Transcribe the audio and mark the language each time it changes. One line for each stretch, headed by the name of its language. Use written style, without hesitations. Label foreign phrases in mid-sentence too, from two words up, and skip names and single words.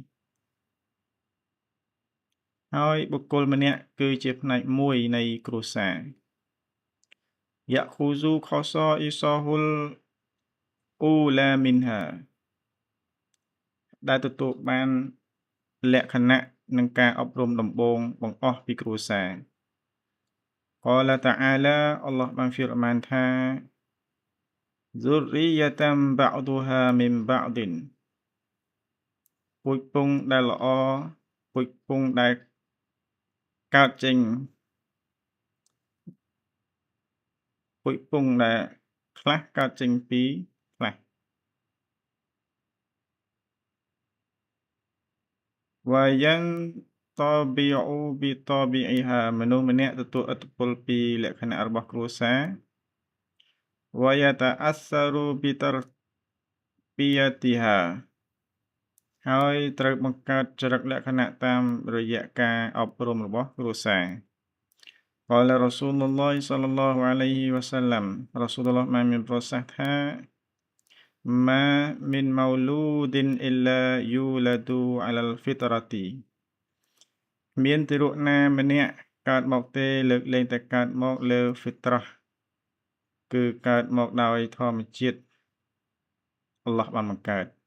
Khmer: ហើយបុគ្គលម្នាក់គឺជាផ្នែកមួយនៃគ្រួសារ
Arabic: يأخذ خصائصه الأولى منها
Khmer: ដែលទទួលបានលក្ខណៈនិងការអប់រំដំបូងបង្អស់ពីគ្រួសារ
Arabic: قال تعالى
Khmer: អល់ឡោះបានហ្វីរម៉ានថា
Arabic: ذرية بعضها من بعض
Khmer: ពូជពង្សដែលល្អពូជពង្សដែលកើតចេញពូជពង្សដែលខ្លះកើតចេញពីខ្លះ
Arabic: وينطبع بطبعها
Khmer: មនុស្សម្នាក់ទទួលឥទ្ធិពលពីលក្ខណៈរបស់គ្រួសារ
Arabic: ويتأثر بتربيتها
Khmer: ហើយត្រូវបង្កើតចរិតលក្ខណៈតាមរយៈការអប់រំរបស់គ្រួសារ
Arabic: قال رسول الله صلى الله عليه وسلم រ៉ា
Khmer: ស៊ូលឡោះបានមានប្រសាសន៍ថា
Arabic: ما من مولود إلا يولد على الفطرة
Khmer: មានទារកណាម្នាក់កើតមកទេលើកលែងតែកើតមកលើ fitrah គឺកើតមកដោយធម្មជាតិអល់ឡោះបានបង្កើត